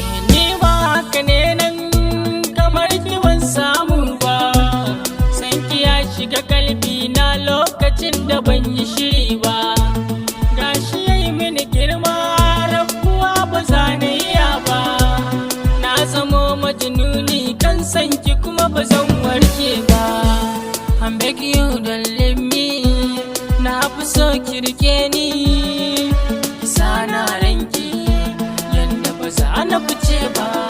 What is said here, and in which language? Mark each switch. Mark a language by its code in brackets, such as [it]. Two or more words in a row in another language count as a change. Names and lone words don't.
[ha] Ni ma haka ne nan, kamar ki ban samu ba, san ki ya shiga kalbi na lokacin da ban yi shiri ba. Gashi ya yi mini girma, rabuwa ba za na iya ba. Na zamo majnuni kan san ki kuma ba zan warke ba. [en] I beg you don't leave me, [ha] na fi so ki rike ni, ki sa na ranki, yanda ba za na fice ba.